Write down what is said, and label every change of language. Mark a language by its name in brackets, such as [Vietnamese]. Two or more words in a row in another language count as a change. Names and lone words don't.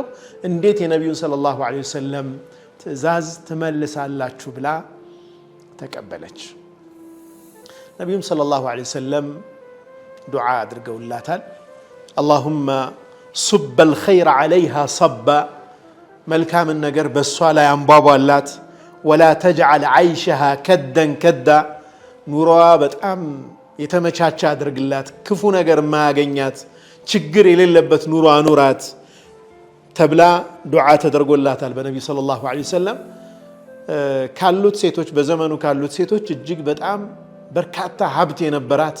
[Amharic] እንዴት የነብዩን [Arabic] صلى الله عليه وسلم [Amharic] ትእዛዝ ትመልሳላችሁ ብላ ተቀበለች ነብዩም [Arabic] صلى الله عليه وسلم [Amharic] ዱዓ አድርገውላታል [Arabic] اللهم صب الخير عليها صبا [Amharic] መልካም ነገር በሷ ላይ አንቧቧላት [Arabic] ولا تجعل عيشها كدا كدا [Amharic] ኑሮዋ በጣም የተመቻቸ አድርግላት ክፉ ነገር ማያገኛት ችግር የሌለበት ኑሮ አኑራት ተብላ ዱዓ ተደርጎላታል በነብዩ [Arabic] صلى الله عليه وسلم [Amharic] ካሉት ሴቶች በዘመኑ ካሉት ሴቶች እጅግ በጣም በርካታ ሀብት የነበራት